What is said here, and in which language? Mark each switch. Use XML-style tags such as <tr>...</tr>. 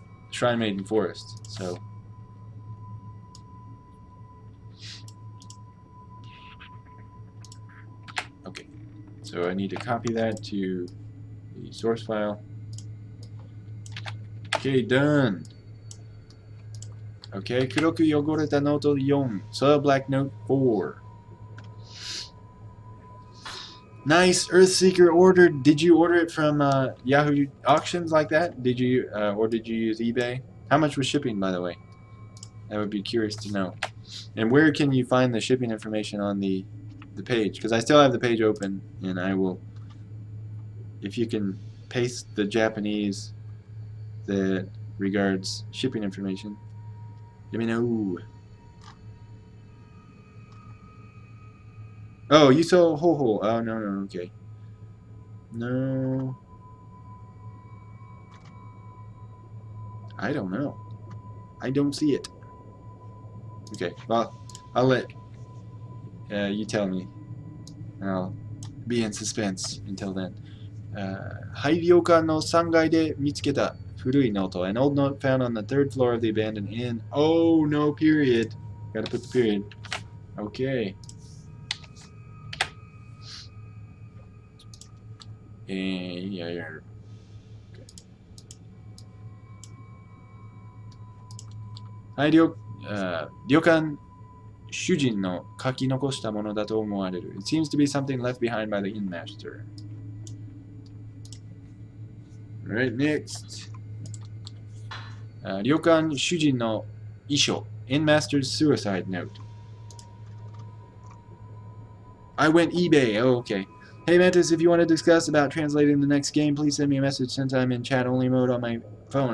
<en>Shrine Maiden Forest. So. Okay. So I need to copy that to the source file. Okay, done. Okay,</en> <ja>黒く汚れたノート4.</ja> <en>Soil Black Note 4. Nice. Earthseeker ordered. Did you order it from Yahoo auctions like that? Did you, or did you use eBay? How much was shipping, by the way? I would be curious to know. And where can you find the shipping information on the page? Because I still have the page open, and I will, if you can paste the Japanese that regards shipping information, let me know. Oh, you saw Ho-Ho. Oh, no, no, okay. No. I don't know. I don't see it. Okay, well, I'll let you tell me. I'll be in suspense until then.</en> <ja>廃旅館の3階で見つけた古いノート.</ja> <en>An old note found on the third floor of the abandoned inn. Oh, no period. Gotta put the period. Okay. Yeah. Okay.</en> <ja>はい旅館主人の書き残したものだと思われる.</ja> <en>It seems to be something left behind by the inn master. Alright, next.</en> <ja>旅館主人の遺書.</ja> <en>Inn master's suicide note. I went eBay. Oh, okay. Hey Mantis, if you want to discuss about translating the next game, please send me a message since I'm in chat only mode on my phone.</en>